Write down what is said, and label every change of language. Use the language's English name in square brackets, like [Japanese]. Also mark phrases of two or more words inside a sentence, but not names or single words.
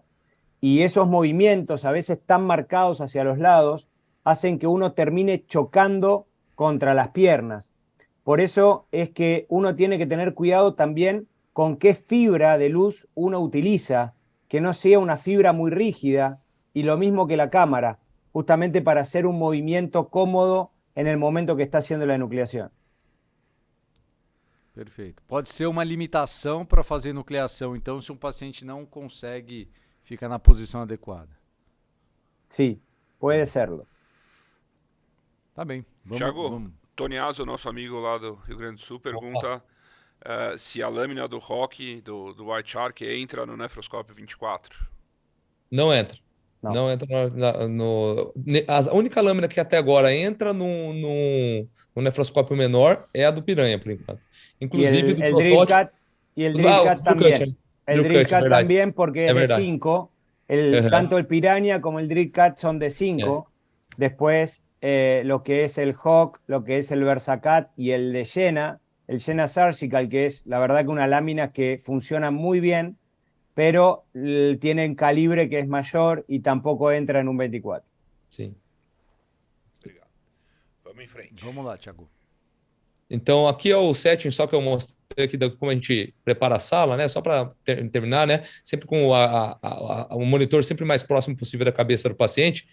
[Spanish] Y esos movimientos, a veces tan marcados hacia los lados, hacen que uno termine chocando contra las piernas. Por eso es que uno tiene que tener cuidado también con qué fibra de luz uno utiliza, que no sea una fibra muy rígida, y lo mismo que la cámara, justamente para hacer un movimiento cómodo en el momento que está haciendo la enucleación. [Portuguese] Perfeito. Pode ser uma limitação para fazer nucleação, então, se um paciente não consegue ficar na posição adequada. [Spanish] Sí, puede serlo. [Portuguese] Tá bem. Thiago, Toniazo, nosso amigo lá do Rio Grande do Sul, pergunta se a lâmina do Rock, do White Shark, entra no nefroscópio 24. Não entra. Não entra a única lâmina que até agora entra no nefroscópio menor é a do Piranha, por enquanto. [Spanish] Inclusive el Drill Cut, y el Drill Cut también. El Drill Cut también porque es de 5. Tanto el Piranha como el Drill Cut son de 5. Después, lo que es el Hawk, lo que es el Versacat y el de Jena, el Jena Surgical, que es la verdad que una lámina que funciona muy bien, pero tienen calibre que es mayor y tampoco entra en un 24. [Portuguese] Sim. Obrigado. Vamos em frente. Vamos lá, Thiago. Então, aqui é o setting, só que eu mostrei aqui como a gente prepara a sala, né? Só para terminar, né? Sempre com o monitor sempre mais próximo possível da cabeça do paciente.